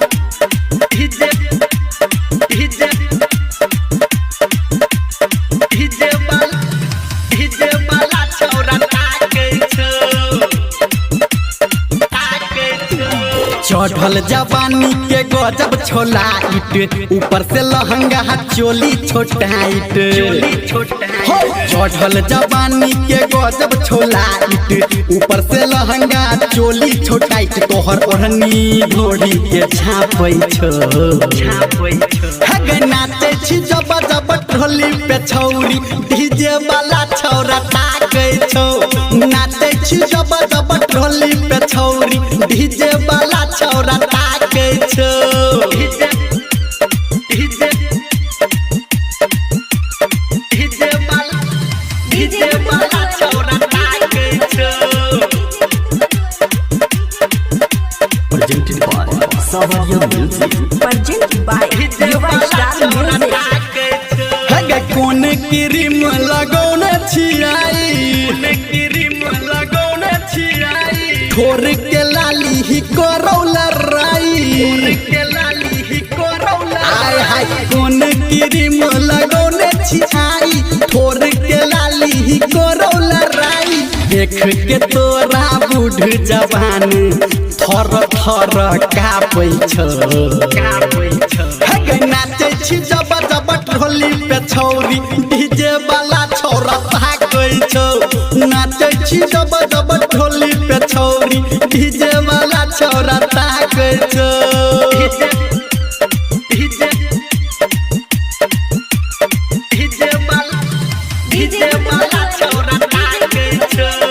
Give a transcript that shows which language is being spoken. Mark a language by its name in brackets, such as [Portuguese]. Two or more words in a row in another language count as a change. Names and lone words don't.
[Maithili] चढ़ल जवानी के गजब छोला इट ऊपर से लहंगा चोली छोटाइट चढ़ल जवानी के गजब छोला इट ऊपर से लहंगा चोली छोटाइट तोहर ओढ़नी घोड़ी के छापै नाचे छी जब जब ढोली पे छौरी डीजे वाला छौरा ताकै छौ नाचे छी जब जब ढोली पे छौरी डीजे वाला छौरा ताकै छौ डीजे वाला छौरा ताकै छौ। [English] Presented by Savaria Music. Presented by Yuva Star Music. [Maithili] हगे कोन क्रीम लगौने छियाई ठोर के लाली ही करौल राई आय हाय कोन क्रीम लगौने छियाई ठोर के लाली ही करौल राई देख के तोरा बूढ़ जवान थर थर कापै छौ हगे नाचे छी जब जब ढोली पे छौरी डीजे वाला छौरा ताकै छौ नाचे छी जब जब ढोली पे छौरी डीजे वाला छौरा ताकै छौ डीजे वाला छौरा ताकै छौ।